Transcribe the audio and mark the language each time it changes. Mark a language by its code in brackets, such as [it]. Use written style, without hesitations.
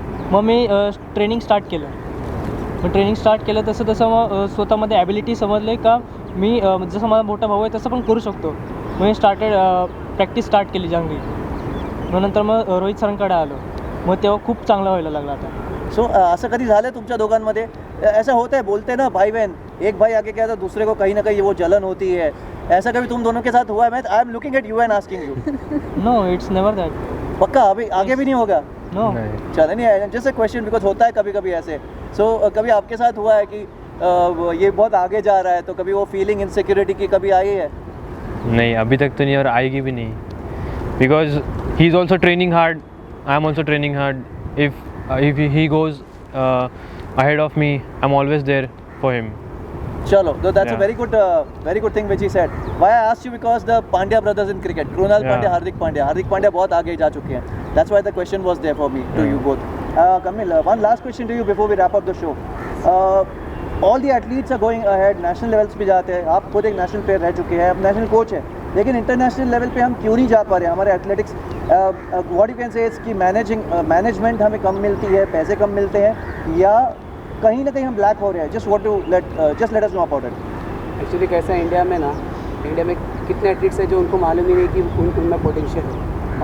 [mr] मग मी training start केलं तसं मग स्वतःमध्ये ॲबिलिटी समजले का मी जसं माझा मोठा भाऊ आहे तसं पण करू शकतो. मग मी प्रॅक्टिस स्टार्ट केली चांगली. मग नंतर मग रोहित सरांकडे आलो, मग तेव्हा खूप चांगला व्हायला लागला आता. सो असं कधी झालं तुमच्या दोघांमध्ये, [hi] ऐसा होता है, बोलते ना भाई बहन, एक भाई आगे क्या था दूसरे को कहीं ना कहीं वो जलन होती है, ऐसा कभी तुम दोनों के साथ हुआ है? [en] मैं I am looking at you and asking you. No, it's never that. [hi] पक्का अभी आगे भी नहीं होगा? [en] No. [hi] चलो नहीं, जैसे क्वेश्चन बिकॉज होता है कभी कभी ऐसे. सो कभी आपके साथ हुआ है कि ये बहुत आगे जा रहा है तो कभी वो फीलिंग इनसिक्योरिटी की कभी आई है? नहीं, अभी तक तो नहीं और आएगी भी नहीं, [en] Because he is also training hard, I am also training hard. If he goes ahead of me, I'm always there for him. Chalo, so that's a Yeah. very good thing which he said. Why I asked you, because the Pandya brothers in cricket, Krunal Yeah. [hi] Pandya, Hardik Pandya बहुत आगे जा चुके हैं. [en] That's why the question was there for me to Yeah. you both. Kamil, one last question to you before we wrap up the show. All the athletes are going ahead, national levels [hi] पे जाते हैं. आप खुद एक national player रह चुके हैं, आप national coach हैं, लेकिन इंटरनेशनल लेवल पे हम क्यों नहीं जा पा रहे हैं? हमारे athletics [en] what you can say [hi] इसकी मैनेजमेंट हमें कम मिलती है, पैसे कम मिलते हैं, या कहीं ना कहीं हम ब्लैक हो रहे हैं? [en] Just let us know about it. [hi] Actually कैसा है इंडिया में कितने एथलीट्स हैं जो उनको मालूम ही नहीं कि उनमें पोटेंशियल है.